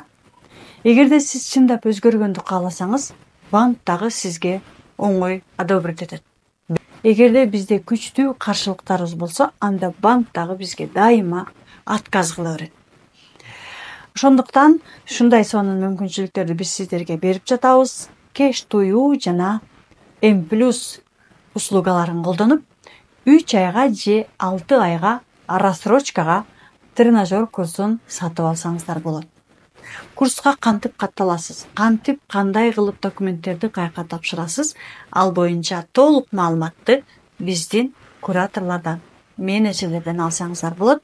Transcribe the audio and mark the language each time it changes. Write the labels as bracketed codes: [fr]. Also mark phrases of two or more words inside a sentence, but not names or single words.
[ky] Эгерде сиз чындап өзгөргөндү кааласаңыз, банк дагы сизге оңой одобрить этет. Эгерде бизде күчтүү каршылыктарыбыз болсо, анда банк дагы бизге дайыма отказ кыла берет. Ошондуктан ушундай сонун мүмкүнчүлүктөрдү биз сиздерге берип жатабыз. Cash to you жана M+ услугаларын колдонуп, 3 айга же 6 айга рассрочкага тренажер курсун сатып алсаңыздар болот. Курска кантип катталасыз, кантип кандай кылып документтерди каяка тапшырасыз, ал боюнча толук маалыматты биздин кураторлордон, менеджерлерден алсаңыздар болот.